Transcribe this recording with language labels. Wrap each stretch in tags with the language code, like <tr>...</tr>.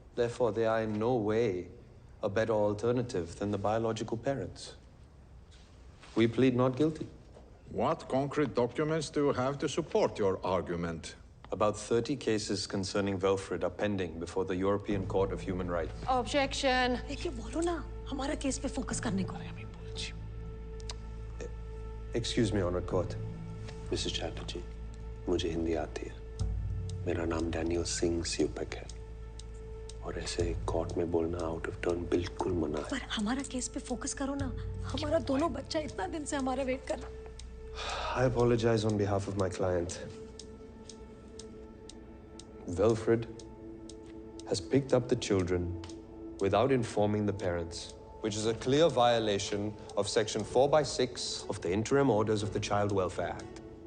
<en>Therefore, they are in no way a better alternative than the biological parents. We plead not guilty. What concrete documents do you have to support your argument? About 30 cases concerning Velfred are pending before the European Court of Human Rights. Objection.</en> <hi>देखिए बोलो ना हमारा case पे focus करने को</hi> <en>Excuse me, Honored Court. Mrs.</en> <hi>Chatterjee, मुझे हिंदी आती है. मेरा नाम डैनियल सिंह स्यूपेक है. और ऐसे कोर्ट में बोलना आउट ऑफ टर्न बिल्कुल मना है। पर हमारा केस पे फोकस करो ना, हमारा दोनों बच्चा इतना दिन से हमारा वेट कर रहा।</hi> <en>I apologize on behalf of my client. Wilfred has picked up the children without informing the parents, which is a clear violation of Section 4/6 of the Interim Orders of the Child Welfare Act.</en>